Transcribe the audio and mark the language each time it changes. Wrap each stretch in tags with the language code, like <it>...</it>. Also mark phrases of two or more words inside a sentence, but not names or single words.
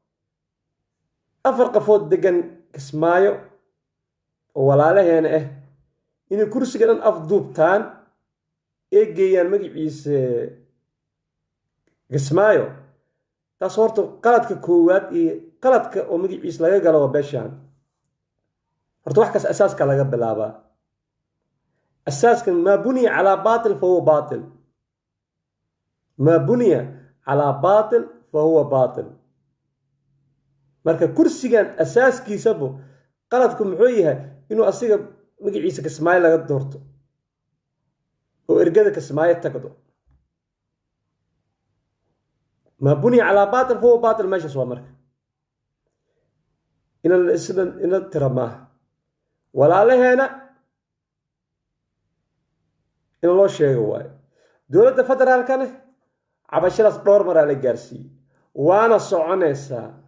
<so>4 qafood degan Kismaayo oo walaalaheena inay kursiga dhan afduubtaan ee geeyaan magaciisa Kismaayo taas horta qaladka koowaad iyo qaladka oo magaciisa laga galo waa beeshan. horta wax kaas asaaska laga bilaabaa asaaskan</so> <ar>ما بني على باطل فهو باطل ما بني على باطل فهو باطل.</ar> <so>marka kursigan asaaskiisaba qaladku muxuu yahay inuu asiga magaciisa Kismaayo laga doorto oo ergada Kismaayo tagdo.</so> <ar>ما بني على باطل فهو باطل</ar> <so>meesha soo marka ina tirama walaalaheena in loo sheego waay dowladda federaalkana cabashadaas dhowr maraa la gaarsiiyey waana soconaysaa.</so>